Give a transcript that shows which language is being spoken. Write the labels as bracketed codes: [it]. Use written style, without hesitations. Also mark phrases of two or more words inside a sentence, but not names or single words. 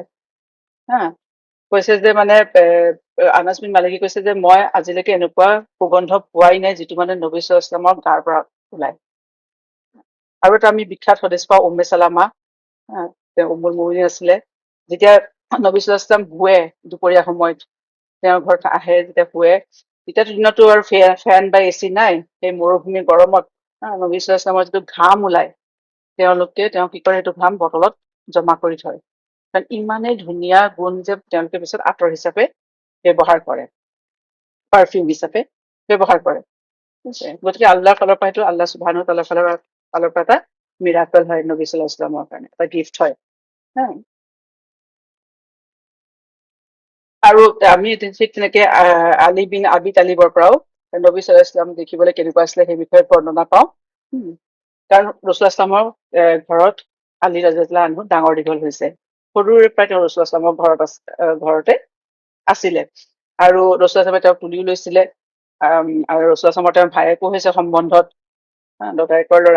[as] কৈছে যে মানে আনাছ বিন মালিকে কৈছে যে মই আজিলৈকে এনেকুৱা সুগন্ধ পোৱাই নাই যিটো মানে নবী [ar] صلى الله عليه وسلم [as] গাৰ পৰা ওলায়। আৰু এটা আমি বিখ্যাত হদিছ পাওঁ, উম্মে চালামা, তেওঁ [ar] أم المؤمنين [as] আছিলে। যেতিয়া নবী [ar] صلى الله عليه وسلم [as] শুৱে দুপৰীয়া সময়ত, তেওঁৰ ঘৰত আহে যেতিয়া শুৱে, তেতিয়াতো দিনতো আৰু ফেন বা AC নাই, সেই মৰুভূমিৰ গৰমত নবী [ar] صلى الله عليه وسلم [as] যিটো ঘাম ওলায়, তেওঁ কি কৰে, সেইটো ঘাম বটলত জমা কৰি থয়, কাৰণ ইমানেই ধুনীয়া গুণ যে তেওঁলোকে পিছত আতৰ হিচাপে ব্যৱহাৰ কৰে, পাৰফিউম হিচাপে ব্যৱহাৰ কৰে। গতিকে আল্লাহৰ ফালৰ পৰা, এইটো আল্লাহ [ar] سبحانه وتعالى [as] ফালৰ পৰা এটা মিৰাকল হয়, নবী [ar] صلى الله عليه وسلم [as] কাৰণে এটা গিফ্ট হয়। আৰু আমি ঠিক তেনেকে আলী বিন আবি তালিবৰ পৰাও নবী [ar] صلى الله عليه وسلم [as] দেখিবলৈ কেনেকুৱা আছিলে সেই বিষয়ে বৰ্ণনা পাওঁ। কাৰণ ৰাসূলুল্লাহ সাল্লামৰ ঘৰত আলী [ar] رضي الله عنه [as] ডাঙৰ দীঘল হৈছে, সৰুৰে পৰাই তেওঁ ৰাসূলুল্লাহ সাল্লামৰ ঘৰতে আছিলে, আৰু ৰাসূলুল্লাহ সাল্লামে তেওঁক তুলিও লৈছিলে। আৰু ৰাসূলুল্লাহ সাল্লামৰ তেওঁৰ ভায়েকো হৈছে সম্বন্ধত, দদায়েকৰ ল'ৰা।